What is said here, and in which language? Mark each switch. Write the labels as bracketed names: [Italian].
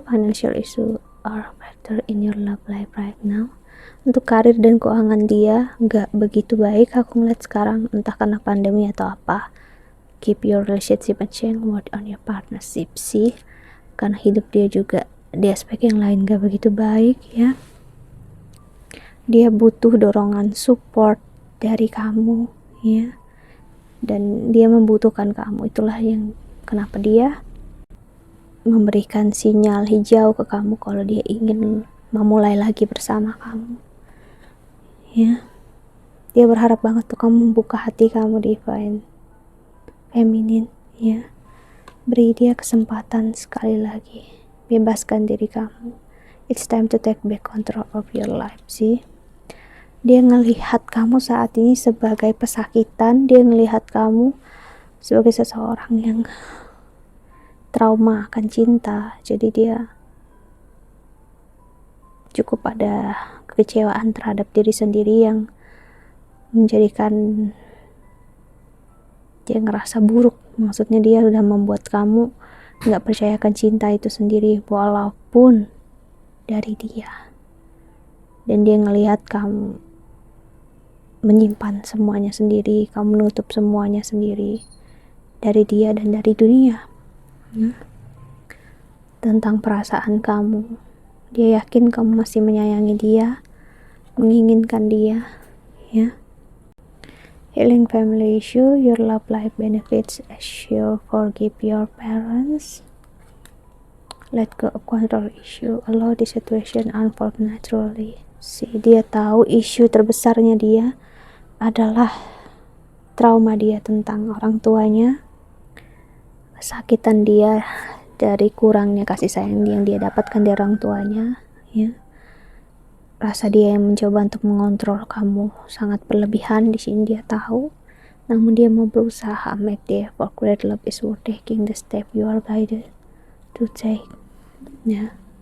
[English] Financial issue are better in your love life right now. [Indonesian] Untuk karir dan keuangan dia nggak begitu baik aku ngeliat sekarang, entah karena pandemi atau apa. [English] Keep your relationship and change, work on your partnership [Indonesian] sih, karena hidup dia juga di aspek yang lain gak begitu baik, ya. Dia butuh dorongan support dari kamu, ya, dan dia membutuhkan kamu. Itulah yang kenapa dia memberikan sinyal hijau ke kamu kalau dia ingin memulai lagi bersama kamu, ya. Dia berharap banget tuh kamu membuka hati kamu, divine feminine, ya. Beri dia kesempatan sekali lagi, bebaskan diri kamu. [English] It's time to take back control of your life sih. [Indonesian] Dia ngelihat kamu saat ini sebagai pesakitan, dia ngelihat kamu sebagai seseorang yang trauma akan cinta, jadi dia cukup ada kekecewaan terhadap diri sendiri yang menjadikan dia ngerasa buruk. Maksudnya dia udah membuat kamu gak percayakan cinta itu sendiri walaupun dari dia, dan dia ngelihat kamu menyimpan semuanya sendiri, kamu menutup semuanya sendiri dari dia dan dari dunia, ya. Tentang perasaan kamu, dia yakin kamu masih menyayangi dia, menginginkan dia, ya. [English] Healing family issue, your love life benefits as you forgive your parents. Let go of control issue, allow the situation unfold naturally. [Indonesian] Dia tahu isu terbesarnya dia adalah trauma dia tentang orang tuanya, kesakitan dia dari kurangnya kasih sayang yang dia dapatkan dari orang tuanya, ya. Rasa dia yang mencoba untuk mengontrol kamu sangat berlebihan di sini, dia tahu. Namun dia mau berusaha. [English] Make the effort, great love is worth taking the step you are guided to take, ya.